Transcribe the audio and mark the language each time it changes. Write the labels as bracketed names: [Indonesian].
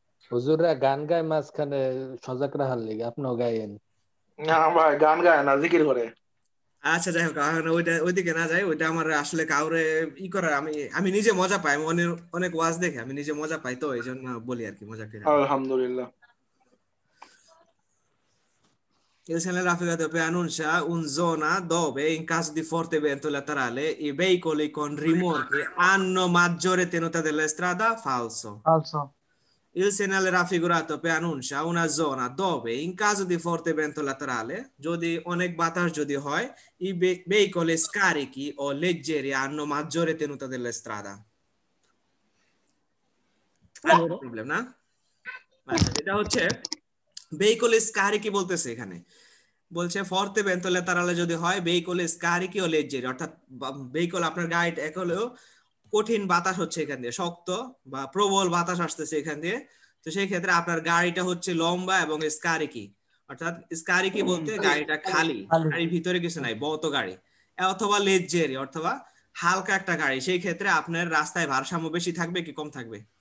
[Bangla] হুজুররা গান গায় মাঝখানে সজাগ রাখার লেগে, আপনিও গায়েন। না ভাই গান গায় না, জিকির করে। আচ্ছা যাই হোক, এখন ওইদিকে না যাই, ওইটা আমার আসলে কাউরে করার, আমি নিজে মজা পাই, আমি অনেক অনেক ওয়াজ দেখে আমি নিজে মজা পাই, তো এই জন্য বলি আর কি, মজা করে। Alhamdulillah. [Italian] Il segnale per annuncia un zona dove in caso di forte vento laterale i veicoli con rimorchi hanno maggiore tenuta della strada, falso. Falso. Il segnale raffigurato preannuncia una zona dove in caso di forte vento laterale, [Bangla] যদি অনেক বাতাস যদি হয়, [Italian] i veicoli scarichi o leggeri hanno maggiore tenuta della strada. [Bangla] Problem না? আচ্ছা, এটা হচ্ছে [Italian] veicoli scarichi [Bangla] বলতেছে এখানে। বলছে ফর্তে ভেন্টো লেতারালে যদি হয় [Italian] veicoli scarichi o leggeri, [Bangla] অর্থাৎ vehicle আপনার গাইড এক হলেও কঠিন বাতাস হচ্ছে এখান দিয়ে, শক্ত বা প্রবল বাতাস আসতেছে এখান দিয়ে, তো সেই ক্ষেত্রে আপনার গাড়িটা হচ্ছে লম্বা এবং স্কারিকি, অর্থাৎ স্কারিকি বলতে গাড়িটা খালি, গাড়ির ভিতরে কিছু নাই, বত গাড়ি, অথবা লেজেরি অথবা হালকা একটা গাড়ি, সেই ক্ষেত্রে আপনার রাস্তায় ভারসাম্য বেশি থাকবে কি কম থাকবে?